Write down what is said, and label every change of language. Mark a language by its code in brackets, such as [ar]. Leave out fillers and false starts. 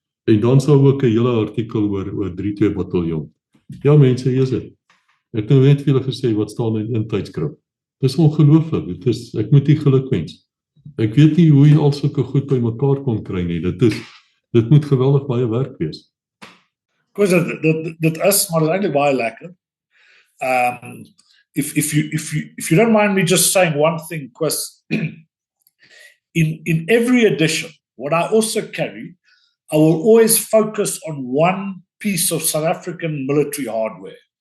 [af] En dan sal ook 'n hele artikel oor 32 bataljon. Ja mense, hier is dit. Ek nou net vir julle gesê wat staan in tydskrif. Dit is ongelooflik, ek moet u gelukwens. Ek weet nie hoe jy al sulke goed by mekaar kon kry nie, dit moet geweldig baie werk wees. Koos, dit is, maar dit is eintlik baie lekker. [en] If you don't mind me just saying one thing, Chris, in every edition, what I also carry, I will always focus on one piece of South African military hardware.